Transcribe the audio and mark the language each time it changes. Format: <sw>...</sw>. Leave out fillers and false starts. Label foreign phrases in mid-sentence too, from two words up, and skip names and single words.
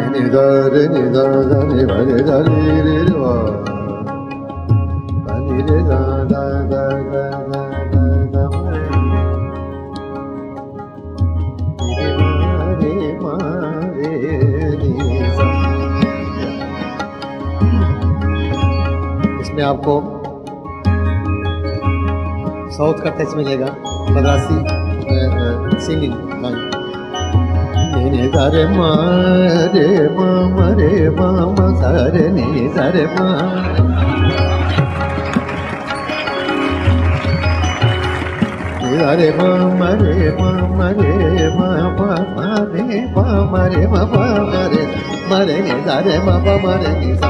<hi>दा रे नि दा दा नि वा रे दा रे रे वा दा नि रे दा दा दा दा दा दा दा रे मा रे नि सा। इसमें आपको साउथ का टच मिलेगा, मद्रासी सिंगिंग गान। ने सा रे मा रे मा मा रे मा मा सा रे नि सा रे मा। सा रे मा मा रे मा मा रे मा मा मा रे मा मा रे मा मा मा रे मा रे नि सा रे मा मा मा रे नि सा।</hi>